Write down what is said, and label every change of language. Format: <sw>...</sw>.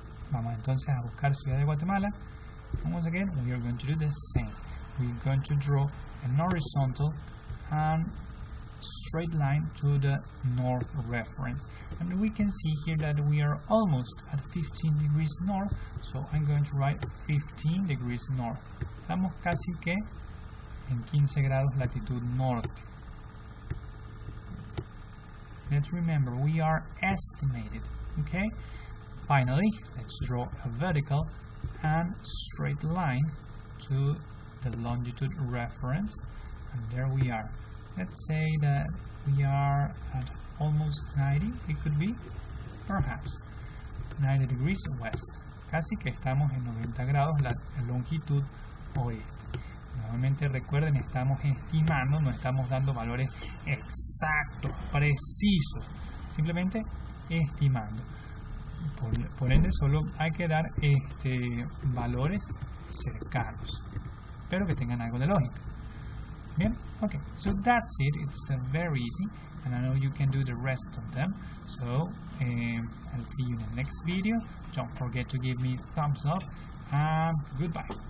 <es>Vamos entonces a buscar Ciudad de Guatemala.</es> <en>And once again, we are going to do the same. We're going to draw an horizontal and straight line to the north reference. And we can see here that we are almost at 15 degrees north, so I'm going to write 15 degrees north.</en> <es>Estamos casi que en 15 grados latitud norte.</es> <en>Let's remember, we are estimated, okay? Finally, let's draw a vertical and straight line to the longitude reference, and there we are. Let's say that we are at almost 90, it could be, perhaps 90 degrees west.</en> <es>Casi que estamos en 90 grados la longitud oeste. Nuevamente recuerden, estamos estimando, no estamos dando valores exactos, precisos, simplemente estimando. por ende solo hay que dar valores cercanos, pero que tengan algo de lógica.</es> <en>Bien, okay, so that's it. It's very easy, and I know you can do the rest of them. So I'll see you in the next video. Don't forget to give me thumbs up, and goodbye.</en>